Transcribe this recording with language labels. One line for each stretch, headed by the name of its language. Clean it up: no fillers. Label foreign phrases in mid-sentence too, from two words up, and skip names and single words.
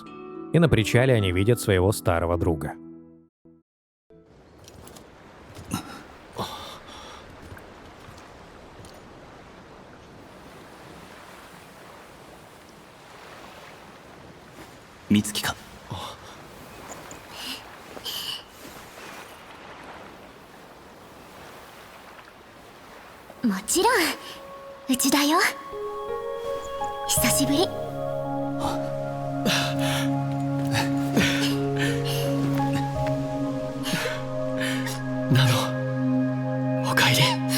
Russian: И на причале они видят своего старого друга.
Japanese: Мицки か。もちろんうちだよ。久しぶり。ナノ、おかえり。